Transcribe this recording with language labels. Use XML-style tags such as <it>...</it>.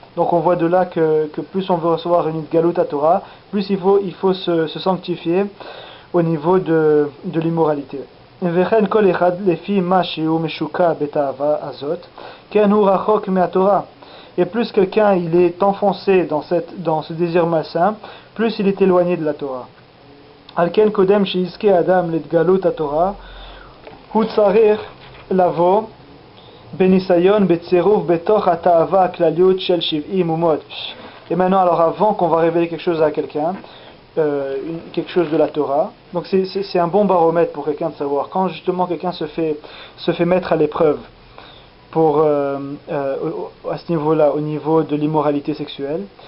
<fr>Donc on voit de là que plus on veut recevoir une galut haTorah, plus il faut se sanctifier au niveau de l'immoralité.</fr> <he>וכן כל אחד לפי מה שהוא משוקע בתאווה הזאת, כן הוא רחוק מהתורה.</he> <fr>Et plus quelqu'un il est enfoncé dans ce désir malsain, plus il est éloigné de la Torah.</fr> <he>על כן קודם שיזכה אדם להתגלות התורה, הוא צריך לבוא בניסיון בצירוף בתוך התאווה הכלליות של 70 אומות.</he> <fr>Et maintenant, alors avant qu'on va révéler quelque chose à quelqu'un, quelque chose de la Torah. Donc c'est un bon baromètre pour quelqu'un de savoir quand justement quelqu'un se fait mettre à l'épreuve à ce niveau-là, au niveau de l'immoralité sexuelle.</fr>